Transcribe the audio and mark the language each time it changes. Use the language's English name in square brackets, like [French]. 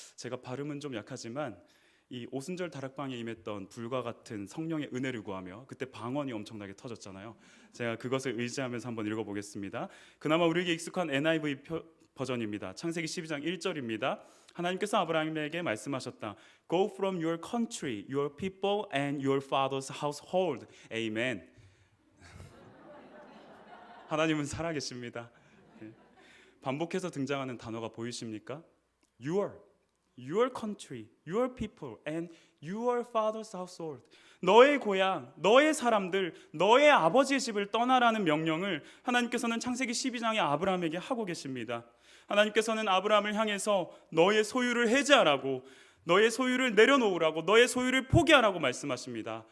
[Korean] 제가 발음은 좀 약하지만 이 오순절 다락방에 임했던 불과 같은 성령의 은혜를 구하며 그때 방언이 엄청나게 터졌잖아요. 제가 그것을 의지하면서 한번 읽어보겠습니다. 그나마 우리에게 익숙한 NIV 버전입니다. 창세기 12장 1절입니다. 하나님께서 아브라함에게 말씀하셨다. [English] Go from your country, your people and your father's household. Amen. [Korean] 하나님은 살아계십니다. 반복해서 등장하는 단어가 보이십니까? [English] Your country, your people, and your father's household. [Korean] 너의 고향, 너의 사람들, 너의 아버지의 집을 떠나라는 명령을 하나님께서는 창세기 12장에 아브라함에게 하고 계십니다. 하나님께서는 아브라함을 향해서 너의 소유를 해제하라고, 너의 소유를 내려놓으라고, 너의 소유를 포기하라고 말씀하십니다.